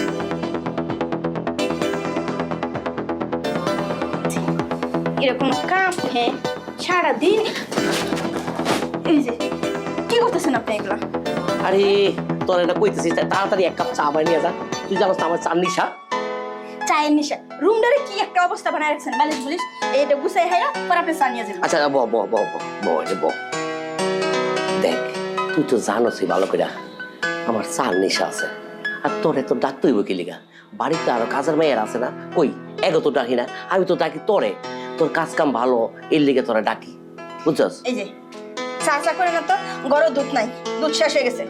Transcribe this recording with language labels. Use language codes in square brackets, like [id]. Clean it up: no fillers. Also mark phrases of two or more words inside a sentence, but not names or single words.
[bn] এরকম কাম হ্যাঁ সারাদিন। এই যে কি করতেছেন আপনি এগুলা? আরে তোর এটা কইতেছি, তাড়াতাড়ি এক কাপ চা বানিয়ে যা। তুই জানোস তো আমার চার নিশা। চায়ের নিশা। রুমটারে কি একটা অবস্থা বানায় রাখছেন, বালিশ বুলিশ এইটা গুছাই হাইরা পর আপনি চা নিয়ে যাবেন। আচ্ছা ব ব ব ব রে ব। দেখ, তুই তো জানোসই ভালো করে আমার চার নিশা আছে। আর তোরে তো ডাকতে হইব কি লিগা? বাড়িতে আরো কাজের মেয়ের আছে না, কই এগো তো ডাকি না, আমি তো ডাকি তোরে। তোর কাজ কাম ভালো, এর লিগে তোরা ডাকি, বুঝছস? এই যে চা চা করে না তো, গরম দুধ নাই, দুধ শেষ হয়ে গেছে।